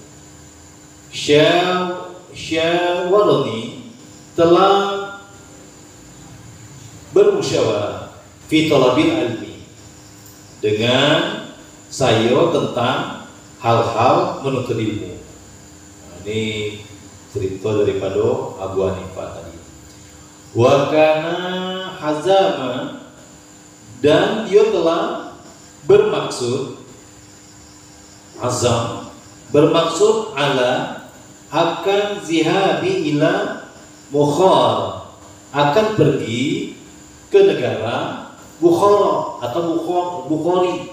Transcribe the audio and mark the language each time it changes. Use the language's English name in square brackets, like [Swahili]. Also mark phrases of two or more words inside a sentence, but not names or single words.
[Indonesian] syawaroni, telah bermusyawarah [Arabic] في طلب العلم, [Indonesian] dengan saya tentang hal-hal menuntut ilmu. Ini cerita daripada Abu Hanifah tadi. [Arabic] وكان عزم, [Indonesian] dan dia telah bermaksud, azam, bermaksud ala, akan [Arabic] ذهاب إلى بخارى, [Indonesian] akan pergi ke negara Bukhara atau Bukhari.